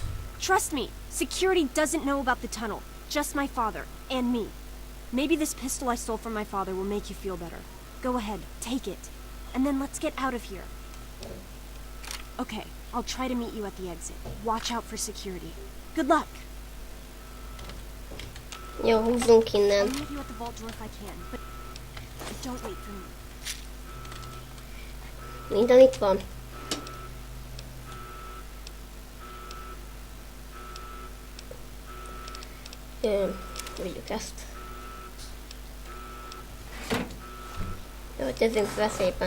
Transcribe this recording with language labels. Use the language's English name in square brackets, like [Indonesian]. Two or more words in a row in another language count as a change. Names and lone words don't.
[English] Trust me, security doesn't know about the tunnel. Just my father, and me. Maybe this pistol I stole from my father will make you feel better. Go ahead, take it. And then let's get out of here. Okay, I'll try to meet you at the exit. Watch out for security. Good luck! [Hungarian] Jó, húzzunk [English] I'll [Hungarian] innen. [English] meet you at the vault door if I can, but don't wait for me. [Hungarian] Minden itt van. Vigyük ezt. Jó, tegyünk fel szépen.